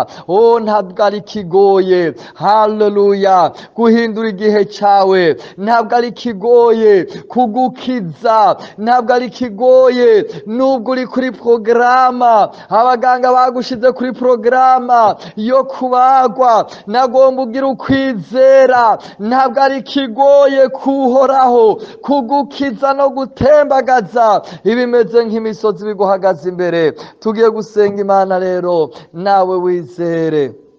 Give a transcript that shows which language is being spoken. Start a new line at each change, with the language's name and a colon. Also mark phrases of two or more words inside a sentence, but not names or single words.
Rundi: Ntabwo ari kigoye. Haleluya. Guhindura igihe cawe ntabwo ari kigoye, kugukiza ntabwo ari kigoye. Nubwo uri kuri programa, abaganga bagushize kuri programa yo kubagwa, nagomba ugira ukwizera. Ntabwo ari kigoye kuhoraho, kugukiza no gutembagaza ibimeze nk'imisozi biguhagaze imbere. Tugiye gusenga Imana rero, nawe wizere.